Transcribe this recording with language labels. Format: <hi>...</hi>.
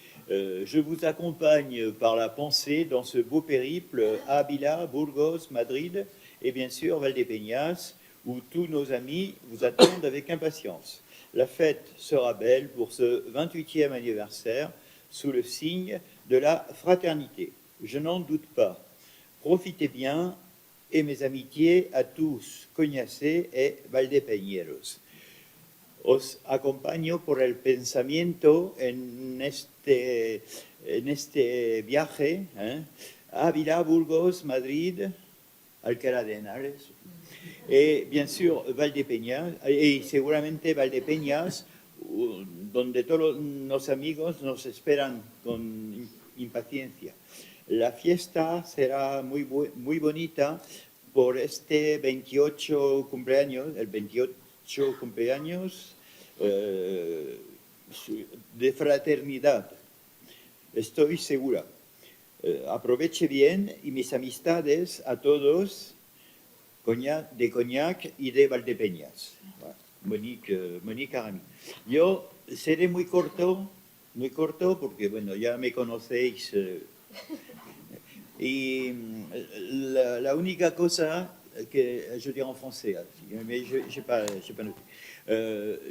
<fr>Je vous accompagne par la pensée dans ce beau périple à Ávila, Burgos, Madrid et bien sûr Valdepeñas, où tous nos amis vous attendent avec impatience. La fête sera belle pour ce 28e anniversaire sous le signe de la fraternité. Je n'en doute pas. Profitez bien et mes amitiés à tous, Cognacé et Valdepeñeros.</fr> <es>Os acompaño por el pensamiento en este viaje, Ávila, Burgos, Madrid, Alcalá de Henares, y</es> <fr>bien sûr</fr> <es>Valdepeñas, y seguramente Valdepeñas, donde todos los amigos nos esperan con impaciencia. La fiesta será muy bonita por este 28 cumpleaños, el 28 cumpleaños de fraternidad. Estoy segura. Aproveche bien y mis amistades a todos de Cognac y de Valdepeñas. Monique Arami. Yo seré muy corto porque, bueno, ya me conocéis. Y la única cosa que</es> <fr>je dirais en français, mais je n'ai pas noté.</fr>